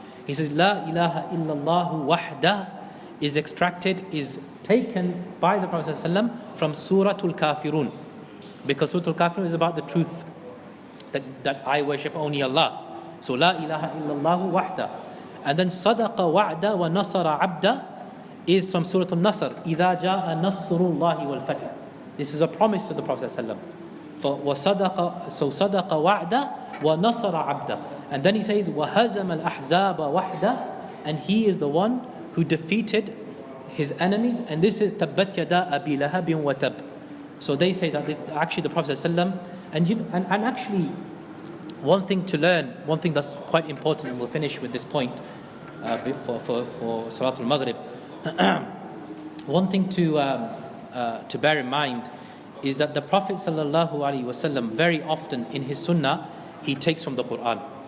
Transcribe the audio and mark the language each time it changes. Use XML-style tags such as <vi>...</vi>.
<en>He says,</en> <ar>La ilaha illallah wahda</ar> <en>is taken by the Prophet ﷺ from Surat Al-Kafirun. Because Surat Al-Kafirun is about the truth, that I worship only Allah. So</en> <ar>La ilaha illallah wahda.</ar> <en>And then</en> <ar>Sadaqa wa'da wa nasara abda</ar> <en>is from Surat An-Nasr.</en> <ar>إِذَا جَاءَ نَصْرُ اللَّهِ وَالْفَتْحِ.</ar> <en>This is a promise to the Prophet ﷺ.</en> <ar>So صَدَقَ وَعْدَ وَنَصَرَ عَبْدَ.</ar> <en>And then he says,</en> <ar>وَهَزَمَ الْأَحْزَابَ وَحْدَ.</ar> <en>And he is the one who defeated his enemies. And this is</en> <ar>تَبَّتْ يَدَا أَبِي لَهَبٍ وَتَبٍ.</ar> <en>So they say that actually the Prophet ﷺ, and actually one thing to learn, one thing that's quite important, and we'll finish with this point for Surat Al-Maghrib. One thing to bear in mind is that the Prophet ﷺ very often in his sunnah, he takes from the Qur'an.</en>